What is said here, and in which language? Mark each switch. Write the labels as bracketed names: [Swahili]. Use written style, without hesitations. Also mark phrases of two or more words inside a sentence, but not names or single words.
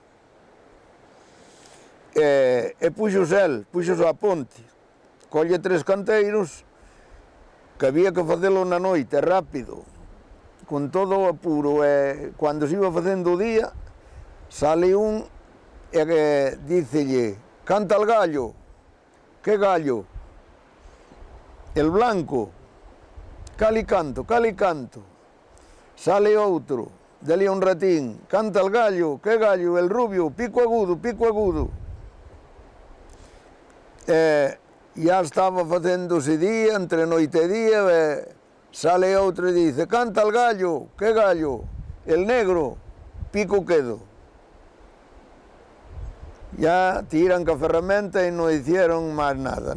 [Galician] E puxos a ponte, colle 3 canteiros, que había que facelo na noite, rápido, con todo o apuro, e cando se iba facendo o día, sale un e dícelle, [Spanish] canta el gallo. Que gallo? El blanco. Cali canto, cali canto. [Galician] Sale outro, dali a un ratín, [Spanish] canta el gallo. Que gallo? El rubio, pico agudo, pico agudo. [Galician] Ya estaba facéndose día, entre noite e día, sale outro e dice, [Spanish] canta el gallo. Que gallo? El negro, pico quedo. [Galician] Ya tiran ca ferramenta e non hicieron máis nada.